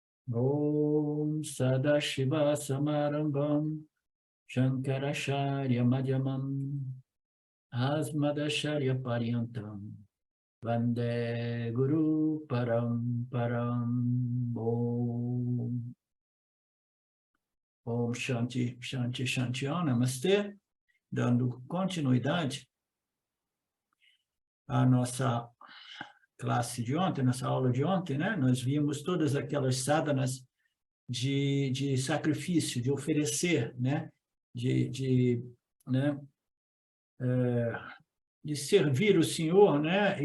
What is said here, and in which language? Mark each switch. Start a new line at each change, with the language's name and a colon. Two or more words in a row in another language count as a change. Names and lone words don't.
Sanskrit: ॐ सदाशिव समारम्भम् शङ्कराचार्य मध्यमम् अस्मदाचार्य पर्यन्तम् वन्दे गुरु परम्परम्. ॐ शान्ति शान्ति शान्ति,
Portuguese: Namastê. Dando continuidade à nossa classe de ontem, nossa aula de ontem, né? Nós vimos todas aquelas sadhanas de sacrifício, de oferecer, né? De servir o Senhor, né?